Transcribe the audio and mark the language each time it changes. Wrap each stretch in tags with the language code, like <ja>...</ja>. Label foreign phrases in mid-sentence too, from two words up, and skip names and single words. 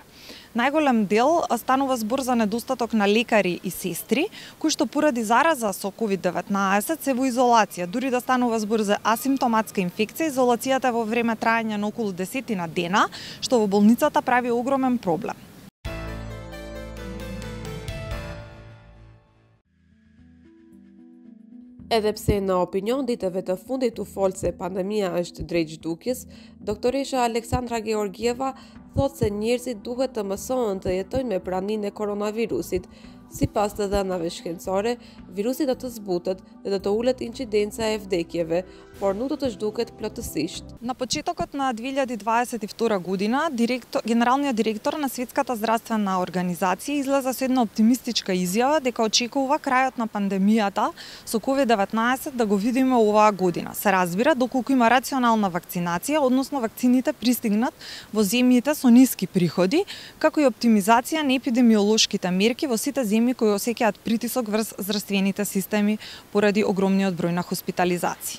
<mk>Најголем дел станува збор за недостаток на лекари и сестри, кои што поради зараза со COVID-19 се во изолација. Дури да станува збор за асимптоматска инфекција, изолацијата е во време траење на околу 10 дена, што во болницата прави огромен проблем.</mk> <sq>Edhe pse në opinion ditëve të fundit u folë se pandemia është drejt zhdukjes, doktoresha Aleksandra Georgieva thotë se njerëzit duhet të mësohen të jetojnë me praninë e koronavirusit. Sipas të dhënave shkencore, virusi do të zbutet dhe do të ulet incidenca e vdekjeve, por nuk do të zhduket plotësisht.</sq> <mk>На почетокот на 2022 година, генералниот директор на Светската здравствена организација излезе со една оптимистичка изјава дека очекува крајот на пандемијата со COVID-19 да го видиме оваа година. Се разбира доколку има рационална вакцинација, односно вакцините пристигнат во земјите со ниски приходи, како и оптимизација на епидемиолошките мерки во сите земји земји кои осеќаат притисок врз здравствените системи поради огромниот број на хоспитализации.</mk>